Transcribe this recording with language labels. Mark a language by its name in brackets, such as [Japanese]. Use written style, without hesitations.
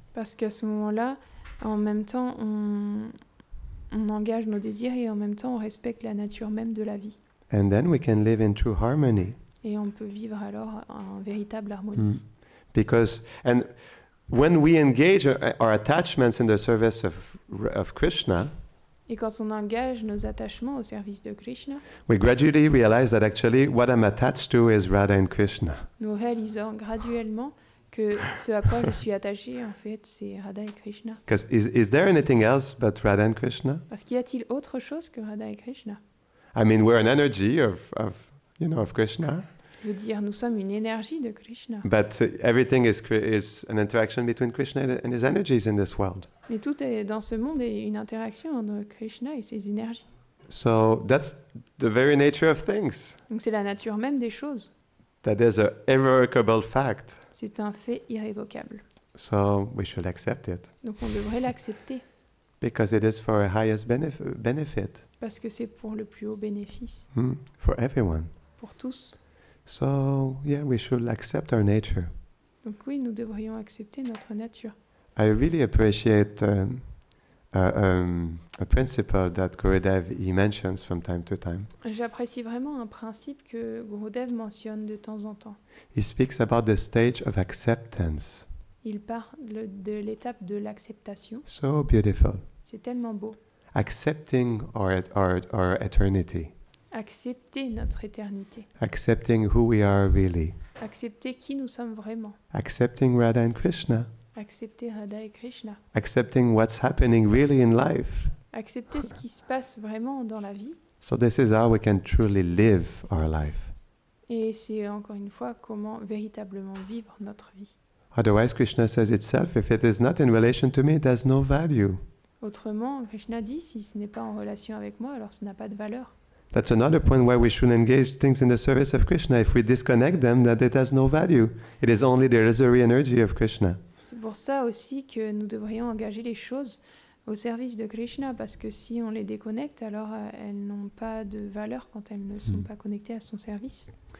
[French] Parce qu'à ce moment-là, en même temps, on engage nos désirs et en même temps, on respecte la nature même de la vie. [English] And then we can live in true harmony. [French] Et on peut vivre alors en véritable harmonie. [English] Because, and when we engage our attachments in the service of Krishna, [French] et quand on engage nos attachements au service de Krishna, [English] we gradually realize that actually what I'm attached to is Radha and Krishna. [French] Nous réalisons graduellement que ce à quoi je suis attaché, en fait, c'est Radha et Krishna. [English] Because is there anything else but Radha and Krishna? [French] Parce qu'il y a-t-il autre chose que Radha et Krishna? [English] I mean, we're an energy of Krishna. [French] Je veux dire, nous sommes une énergie de Krishna. [English] But everything is an interaction between Krishna and his energies in this world. [French] Mais tout est dans ce monde est une interaction entre Krishna et ses énergies. [English] So that's the very nature of things. [French] Donc c'est la nature même des choses. [English] That is an irrevocable fact. [French] C'est un fait irrévocable. [English] So we should accept it. [French] Donc on devrait l'accepter. [English] Because it is for our highest benefit. [French] Parce que c'est pour le plus haut bénéfice. [English] For everyone. [French] Pour tous. [English] So, yeah, we should accept our nature. [French] Donc oui, nous devrions accepter notre nature. [English] I really appreciate a principle that Gurudev he mentions from time to time. [French] J'apprécie vraiment un principe que Gurudev mentionne de temps en temps. [English] He speaks about the stage of acceptance. [French] Il parle de l'étape de l'acceptation. [English] So beautiful. [French] C'est tellement beau. [English] Accepting our eternity. [French] Accepter notre éternité. [English] Accepting who we are really. [French] Accepter qui nous sommes vraiment. [English] Accepting Radha and Krishna. [French] Accepter Radha et Krishna. [English] Accepting what's happening really in life. [French] Accepter ce qui se passe vraiment dans la vie. [English] So this is how we can truly live our life. [French] Et c'est encore une fois comment véritablement vivre notre vie. [English] Otherwise, Krishna says itself, if it is not in relation to me, it has no value. [French] Autrement, Krishna dit, si ce n'est pas en relation avec moi, alors ça n'a pas de valeur. [English] That's another point why we should engage things in the service of Krishna. If we disconnect them, that it has no value. It is only the illusory energy of Krishna. [French] C'est pour ça aussi que nous devrions engager les choses au service de Krishna, parce que si on les déconnecte, alors elles n'ont pas de valeur quand elles ne sont pas connectées à son service.